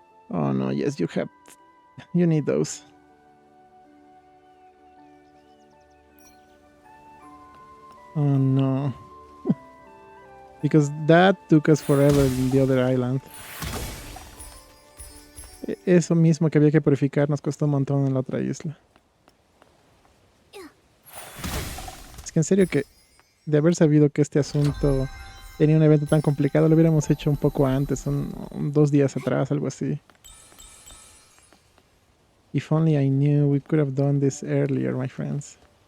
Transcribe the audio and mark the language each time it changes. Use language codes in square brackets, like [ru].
[en] Oh no, yes, you have. You need those. Oh no. Because that took us forever in the other island. [es] Eso mismo que había que purificar nos costó un montón en la otra isla. Es que en serio que de haber sabido que este asunto tenía un evento tan complicado, lo hubiéramos hecho un poco antes, 2 días atrás, algo así. [en] If only I knew, we could have done this earlier, my friends.